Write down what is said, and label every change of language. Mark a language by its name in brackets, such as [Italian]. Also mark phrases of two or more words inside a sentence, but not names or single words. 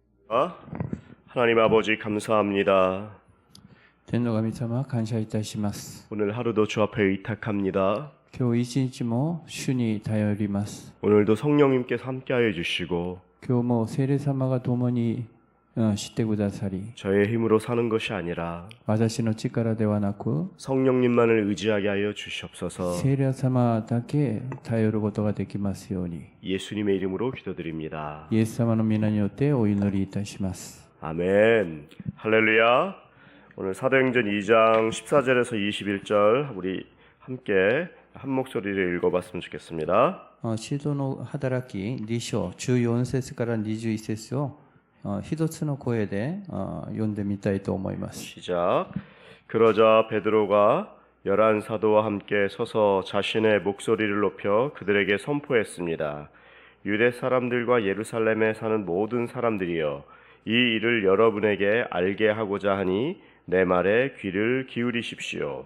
[Korean] 하나님 아버지 감사합니다. [Japanese] 天の神様、感謝いたします。 [Korean] 오늘 하루도 주 앞에 의탁합니다. [Japanese] 今日一日も主に頼ります。 [Korean] 오늘도 성령님께서 함께하여 주시고 [Japanese] 今日も聖霊様が共にしてくださり、 [Korean] 저의 힘으로 사는 것이 아니라 [Japanese] 私の力ではなく、 [Korean] 성령님만을 의지하게 하여 주시옵소서. [Japanese] 聖霊様だけ頼ることができますように、 [Korean] 예수님의 이름으로 기도드립니다. [Japanese] イエス様の皆によってお祈りいたします。 [Korean] 아멘. 할렐루야. 오늘 사도행전 2장 14절에서 21절 우리 함께 한 목소리를 읽어봤으면 좋겠습니다. [Japanese] 使徒の働き2章14節から21節を一つの声で読んでみたいと思います。 [Korean] 시작. 그러자 베드로가 11 사도와 함께 서서 자신의 목소리를 높여 그들에게 선포했습니다. 유대 사람들과 예루살렘에 사는 모든 사람들이여, 이 일을 여러분에게 알게 하고자 하니 내 말에 귀를 기울이십시오.